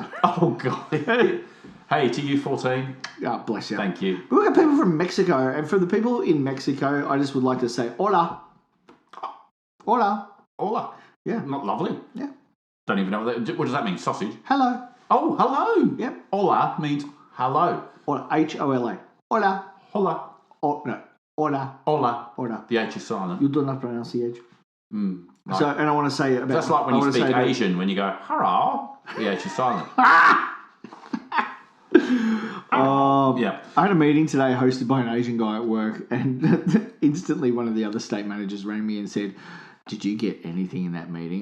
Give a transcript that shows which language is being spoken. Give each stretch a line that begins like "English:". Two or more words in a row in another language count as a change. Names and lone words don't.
English: Oh, God. Hey, to you 14. Oh, bless you. Thank you. But we've got people from Mexico, and for the people in Mexico, I just would like to say hola. Hola. Hola. Yeah. Not lovely. Yeah. Don't even know what does that mean? Sausage? Hello. Oh, hello. Yep. Hola means hello.
Spanish: Hola. Hola. Hola.
English: Hola. Oh, no. Hola. Hola. Hola. The H is silent. You do not pronounce the H. Like, so, and I want to say about... That's like when you speak Asian, when you go, hello. Yeah, she's silent. Yeah. I had a meeting today hosted by an Asian guy at work, and instantly one of the other state managers rang me and said, did you get anything in that meeting?